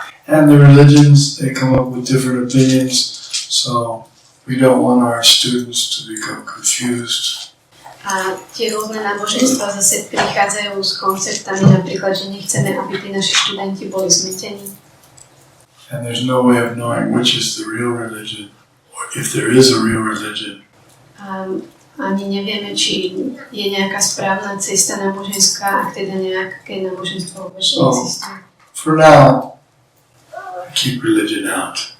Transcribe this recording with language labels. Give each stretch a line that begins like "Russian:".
English: And the religions, they come up with different opinions, so we don't want our students to become confused.
Slovak: A tie rôzne náboženstva zase prichádzajú s konceptami, napríklad, že nechceme, aby tí naši študenti boli zmetení.
English: And there's no way of knowing which is the real religion, or if there is a real religion.
Slovak: A ani nevieme, či je nejaká správna cesta náboženská, ak teda nejaké náboženstvo vôbec neexistuje.
English: For now, keep religion out.